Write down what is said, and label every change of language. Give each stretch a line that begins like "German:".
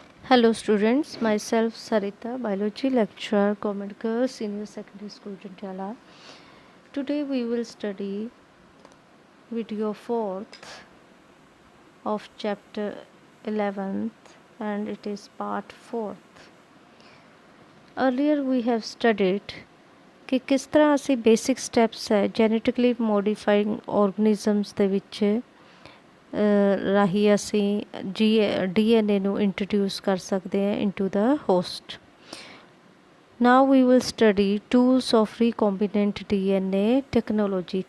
English: Hello students, myself Sarita, biology lecturer, Government Girls Senior Secondary School Jatiala. Today we will study video 4th of chapter 11th and it is part 4th. Earlier we have studied
Punjabi: ਕਿ ਕਿਸ ਤਰ੍ਹਾਂ ਅਸੀਂ basic steps ਹੈ genetically modified organisms ਦੇ ਵਿੱਚ ਰਾਹੀਂ ਅਸੀਂ DNA ਨੂੰ ਇੰਟਰੋਡਿਊਸ ਕਰ ਸਕਦੇ ਹਾਂ
English: Into the host. Now we will study tools of recombinant DNA technology.